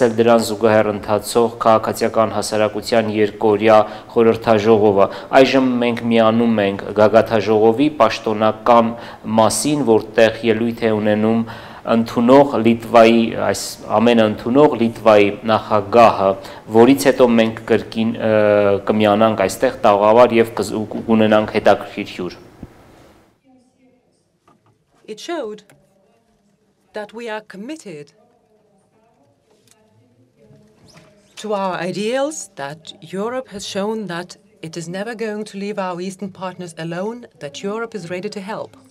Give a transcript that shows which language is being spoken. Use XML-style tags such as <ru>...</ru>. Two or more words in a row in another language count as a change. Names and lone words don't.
<hy>էլ դրան զուգահեռ ընթացող քաղաքացիական հասարակության երկօրյա խորհրդաժողովը։ Այժմ մենք միանում ենք գագաթաժողովի պաշտոնական մասին, որտեղ ելույթ է ունենում ընդունող Լիտվայի, այս ամենը ընդունող Լիտվայի նախագահը, որից հետո մենք կրկին կմիանանք այստեղ տաղավար եւ կունենանք հետաքրքիր հյուր։</hy> <en>It showed that we are committed to our ideals, that Europe has shown that it is never going to leave our Eastern partners alone, that Europe is ready to help.</en>